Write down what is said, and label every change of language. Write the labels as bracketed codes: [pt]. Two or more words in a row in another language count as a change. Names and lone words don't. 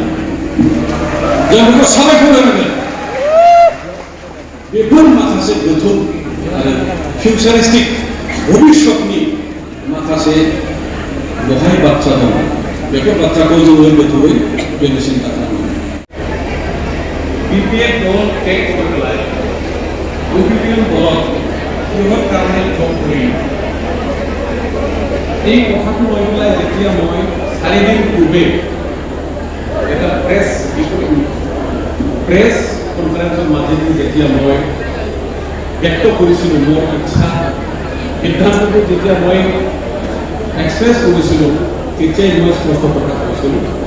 [brx] जों बेखौ साबायखर होनांगोन। बेफोर माखासे गोथौ आरो फिउचारिस्टिक भबिष्यतनि माखासे बहाय बाथ्रा दं। बेफोर बाथ्राखौ जोङो गोथौयै बेनो सिन्ता खालामनांगोन। [as] বিপিএল দল [en] take over [as] ইউপিপিএল দলক কিহৰ কাৰণে জব কৰিম, এই কথাটো লৈ পেলাই যেতিয়া মই 4 দিন পূৰ্বে এটা [en] press conference [as] মাজেদি যেতিয়া মই ব্যক্ত কৰিছিলোঁ মোৰ ইচ্ছা সিদ্ধান্তটো যেতিয়া মই এক্সপ্ৰেছ কৰিছিলোঁ তেতিয়াই মই স্পষ্ট প্ৰকাশ কৰিছিলোঁ